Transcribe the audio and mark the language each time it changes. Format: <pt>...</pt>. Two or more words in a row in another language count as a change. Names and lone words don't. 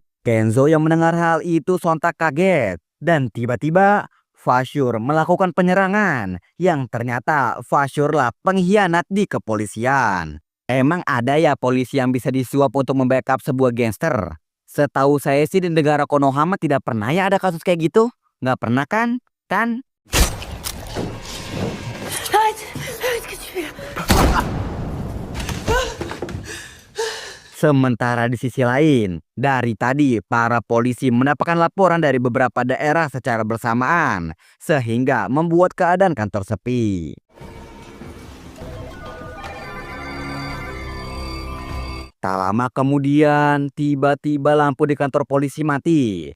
<id>Kenzo yang mendengar hal itu sontak kaget dan tiba-tiba Fasyur melakukan penyerangan yang ternyata Fasyurlah pengkhianat di kepolisian. Emang ada ya polisi yang bisa disuap untuk membackup sebuah gangster? Setahu saya sih di negara Konohama tidak pernah ya ada kasus kayak gitu. Nggak pernah kan? Kan?</id> <fr>Arrête! Arrête, qu'est-ce que tu fais là?</fr> <id>Sementara di sisi lain, dari tadi para polisi mendapatkan laporan dari beberapa daerah secara bersamaan, sehingga membuat keadaan kantor sepi. Tak lama kemudian, tiba-tiba lampu di kantor polisi mati.</id>